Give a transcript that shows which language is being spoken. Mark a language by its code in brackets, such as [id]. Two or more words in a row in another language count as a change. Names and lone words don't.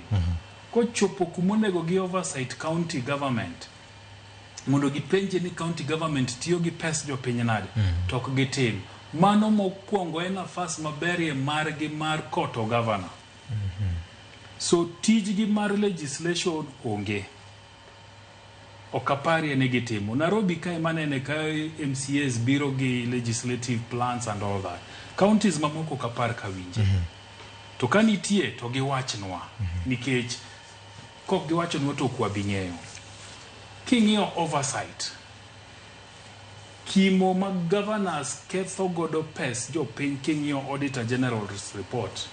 [luo] Kochopo kumonego gi [en] oversight county government [luo] mondo gipenje ni [en] county government [luo] tiyo gi pes jo piny nade to ok gitim. Mano mokwongo en nafas maberie margi mar koto governor. So tijgi mar legislation onge. Okaparie ne gitimo. Nairobi kae manene kae MCAs biro gi [en] legislative plans and all that. [luo] Counties mamoko okapar ka winje. To kanitie to giwachnwa. Nikech kok giwachnwa to kwa bing'eyo. King'iyo oversight. Kimo mag governors ketho godo pes jo piny king'iyo Auditor General's report.